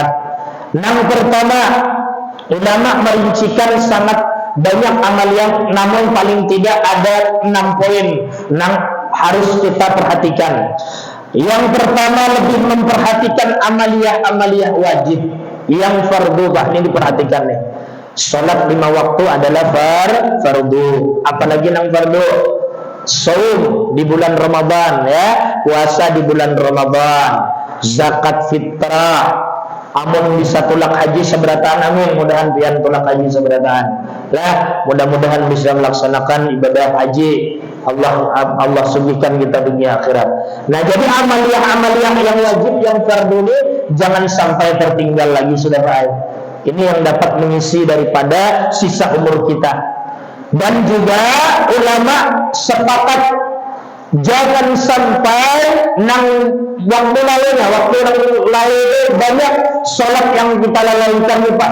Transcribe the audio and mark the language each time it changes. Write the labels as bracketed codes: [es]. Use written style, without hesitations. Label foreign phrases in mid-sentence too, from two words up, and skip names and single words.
[id] Yang pertama, ulama merincikan sangat banyak amal yang namun paling tidak ada 6 poin yang harus kita perhatikan. Yang pertama, lebih memperhatikan amaliyah wajib yang fardu. Ini diperhatikan nih. Salat 5 waktu adalah fardu. Apalagi yang fardu? Saum di bulan Ramadan ya, puasa di bulan Ramadan, zakat fitrah. [bjn] Amun bisa tulak haji seberataan, amin. Mudahan pian tulak haji seberataan. [id] Lah, mudah-mudahan bisa melaksanakan ibadah haji. Allah sugihkan kita dunia akhirat. Nah, jadi amaliyah yang wajib, yang fardu ini jangan sampai tertinggal lagi, sudah baik. Ini yang dapat mengisi daripada sisa umur kita. Dan juga ulama sepakat jangan sampai waktu lalu banyak sholat yang kita lalaikan, Pak.